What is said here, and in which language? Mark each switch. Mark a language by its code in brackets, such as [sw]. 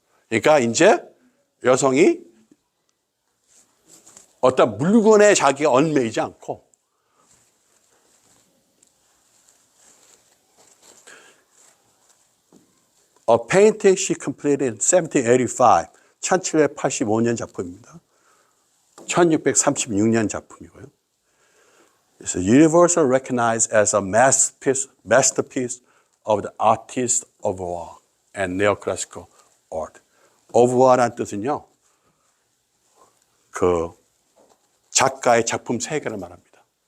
[ko] 그러니까 이제 여성이 어떤 물건에 자기가 얽매이지 않고 [en] A painting she completed in 1785, [ko] 1785년 작품입니다. 1636년 작품이고요. [en] It's universally recognized as a masterpiece of the artist Ovois and neoclassical art. [ko] Ovois라는 뜻은요, 그 작가의 작품 세계를 말합니다.